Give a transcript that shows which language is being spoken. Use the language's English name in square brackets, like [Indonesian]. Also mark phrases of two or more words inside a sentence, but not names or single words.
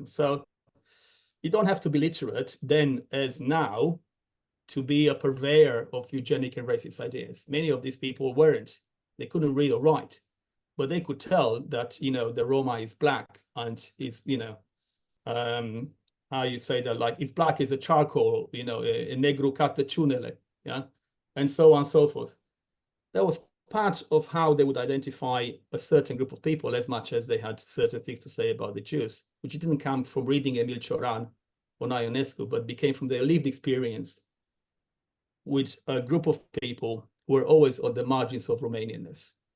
[English] So you don't have to be literate then as now to be a purveyor of eugenic and racist ideas. Many of these people weren't. They couldn't read or write, but they could tell that, you know, the Roma is black and is, you know, how you say that, like, it's black as a charcoal, you know, a [Romanian] negru ca tăciunele, [English] yeah, and so on and so forth. That was part of how they would identify a certain group of people, as much as they had certain things to say about the Jews, which didn't come from reading Emil Cioran or Ionescu, but became from their lived experience with a group of people who were always on the margins of Romanianness.